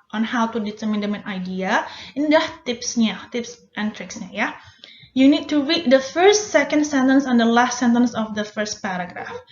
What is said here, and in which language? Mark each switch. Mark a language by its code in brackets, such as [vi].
[en] on how to determine the main idea. [id] Ini adalah tipsnya, [en] tips and tricksnya [id] ya. [en] You need to read the first, second sentence, and the last sentence of the first paragraph.